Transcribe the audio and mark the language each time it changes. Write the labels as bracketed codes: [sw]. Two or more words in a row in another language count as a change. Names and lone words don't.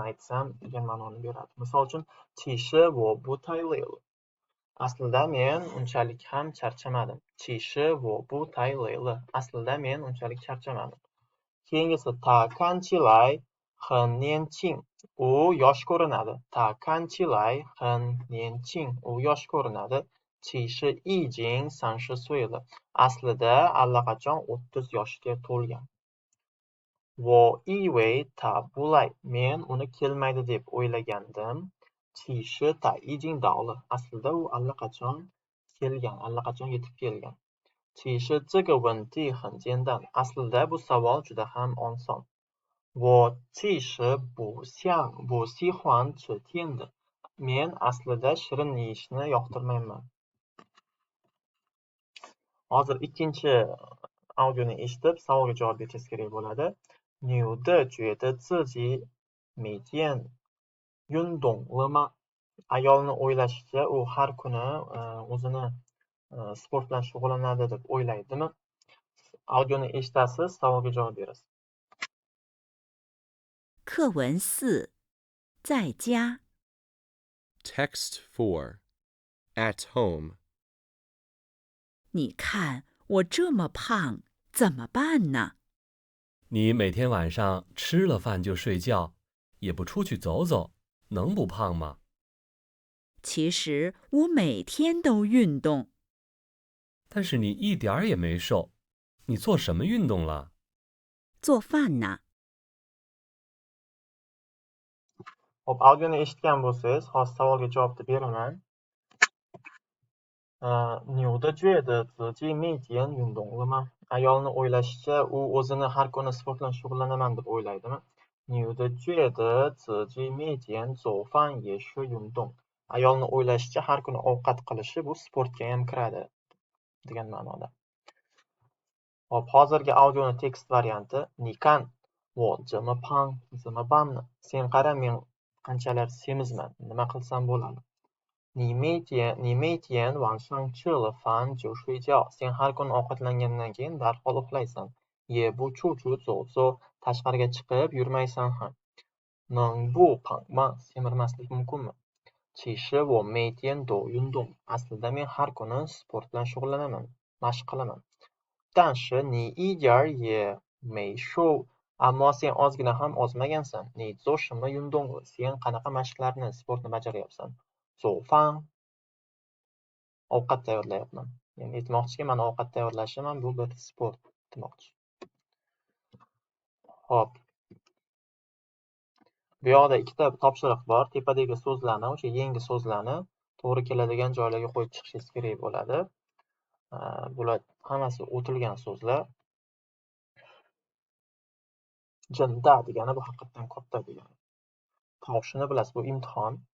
[uz] aytsam degan ma'noni beradi misol uchun [zh] 其实不太累 [uz] aslida men unchalik ham charchamadim [zh] 其实不太累 [uz] aslida men unchalik charchamadim keyingisi [zh] 他看起来很 [uz] nianqing u yosh ko'rinadi [zh] 他看起来很年轻 [uz] u yosh ko'rinadi [zh] 其实已经30岁了 [uz] aslida allaqachon 30 yoshga to'lgan [zh] 我以为他不来 [uz] men uni kelmaydi deb o'ylagandim [zh] 其实他已经到了 [uz] aslida u allaqachon kelgan allaqachon yetib kelgan [zh] 其实这个问题很简单 [uz] aslida bu savol juda ham oson [zh] 我其实不喜欢吃甜的 [uz] men aslida shirin yeyishni yoqtirmayman hozir ikkinchi audioni eshitib savolga javob berishingiz kerak bo'ladi [zh] 你的觉得自己每天运动了吗 [uz] ayolni o'ylashicha u har kuni o'zini sport bilan shug'ullanadi deb o'ylaydimi audioni eshitasiz savolga javob berasiz [zh] 课文4在家 [en] Text 4. At home. [zh] 你看我这么胖怎么办呢你每天晚上吃了饭就睡觉，也不出去走走，能不胖吗？其实我每天都运动但是你一点儿也没瘦，你做什么运动了？做饭呢 [uz] Hop, audioni eshitgan bo'lsangiz, hozir savolga javobni beraman. [zh] 你的觉得自己每天运动了吗 [uz] ayolni o'ylashicha u o'zini har kuni sport bilan shug'ullanaman deb o'ylaydimi [zh] 你的觉得自己每天做饭也是运动 [uz] ayolni o'ylashicha har kuni ovqat qilishi bu sportga ham kiradi degan ma'noda hop hozirgi audioni tekst varianti [zh] 你看我这么胖怎么办呢 [uz] sen qara men qanchalar semizman nima qilsam bo'ladi [zh] 你每天晚上吃了饭就睡觉 [uz] sen har kun ovqatlangandan keyin darhol uxlaysan [zh] 也不出去走走 [uz] tashqariga chiqib yurmaysan ham 能 [zh] 不胖吗 [uz] semirmaslik mumkinmi [zh] 其实我每天都运动 [uz] aslida men har kuni sport bilan shug'ullanaman mashq qilaman [zh] 但是你一点儿也没瘦 [uz] ammo sen ozgina ham ozmagansan [zh] 你做什么运动 [uz] sen qanaqa mashqlarni sportni bajaryapsan [zh] 做饭 [uz] ovqat tayyorlayapman ya'ni aytmoqchiki men ovqat tayyorlashim bu bir sport demoqchi hop bu yoqda ikkita topshiriq bor tepadagi so'zlarni o'sha yangi so'zlarni to'g'ri keladigan joylarga qo'yib chiqishingiz kerak bo'ladi bular hammasi o'tilgan so'zlar jinda degani bu haqiqatdan katta degani toshini bilasiz bu imtihon